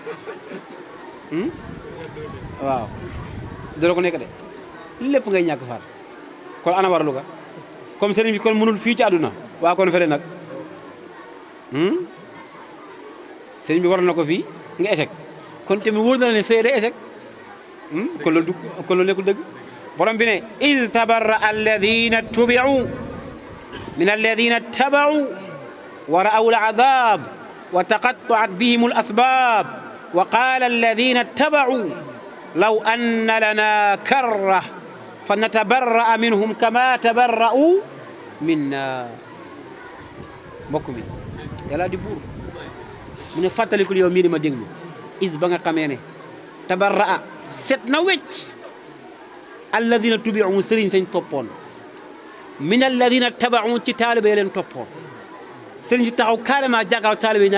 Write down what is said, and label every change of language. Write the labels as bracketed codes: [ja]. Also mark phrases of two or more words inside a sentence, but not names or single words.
[wo] waaw dootoo ko nekk de lépp ngay ñàkk far kon ana warlu ga comme sëriñ bi kon mënul fii ci àdduna waa kon fële nag sëriñ bi war na ko fii nga échec kon tamit wóor na la ne fee day échec kon loolu nekkul dëgg borom bi ne [ar] إذ تبرأ الذين اتبعوا من الذين اتبعوا ورأوا العذاب وتقطعت بهم الأسباب وقال الذين اتبعوا لو أن لنا كرة فنتبرأ منهم كما تبرءوا منا [wo] mbokk mi yàlla di buur mu ne fàttalikul yow mii di ma déglu is ba nga xamee ne tabarra'a set na wecc [ar] الذين اتبعوا [wo] sëriñ sañ toppoon [ar] من الذين اتبعوا [wo] ci taalibe leen toppoon sëriñ si taxaw carrément jàkkaarloo taalibe ñaa